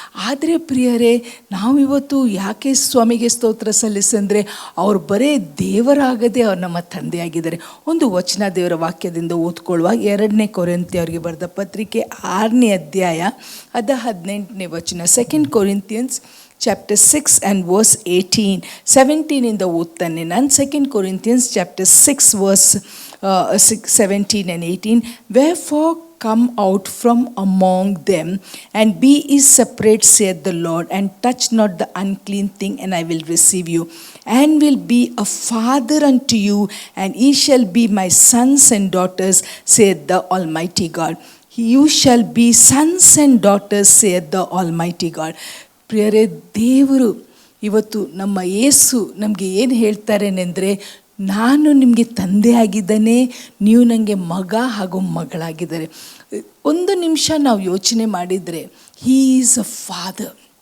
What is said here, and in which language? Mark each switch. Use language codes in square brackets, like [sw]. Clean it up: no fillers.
[kn] ಆದರೆ ಪ್ರಿಯರೇ, ನಾವಿವತ್ತು ಯಾಕೆ ಸ್ವಾಮಿಗೆ ಸ್ತೋತ್ರ ಸಲ್ಲಿಸಂದರೆ, ಅವ್ರು ಬರೇ ದೇವರಾಗದೆ ಅವ್ರು ನಮ್ಮ ತಂದೆಯಾಗಿದ್ದಾರೆ. ಒಂದು ವಚನ ದೇವರ ವಾಕ್ಯದಿಂದ ಓದ್ಕೊಳ್ಳುವ. 2 ಕೊರಿಂಥಿಯರಿಗೆ ಬರೆದ ಪತ್ರಿಕೆ 6ನೇ ಅಧ್ಯಾಯ, 18ನೇ ವಚನ. [en] 2 Corinthians chapter 6 and verse 18. 17 [kn] ಇಂದ ಓದ್ತಾನೆ ನಾನು. [en] 2 Corinthians chapter 6 verse 17 and 18. Wherefore come out from among them and be ye separate, saith the Lord, and touch not the unclean thing, and I will receive you, and will be a father unto you, and ye shall be my sons and daughters, saith the Almighty God. You shall be sons and daughters, saith the Almighty God. [kn] ಪ್ರಿಯರೇ, ದೇವರು ಇವತ್ತು ನಮ್ಮ ಯೇಸು ನಮಗೆ ಏನು ಹೇಳ್ತಾರೇನೆಂದರೆ, ನಾನು ನಿಮಗೆ ತಂದೆ ಆಗಿದ್ದಾನೆ, ನೀವು ನನಗೆ ಮಗ ಹಾಗೂ ಮಗಳಾಗಿದ್ದಾರೆ. ಒಂದು ನಿಮಿಷ ನಾವು ಯೋಚನೆ ಮಾಡಿದರೆ, [en] He is a father.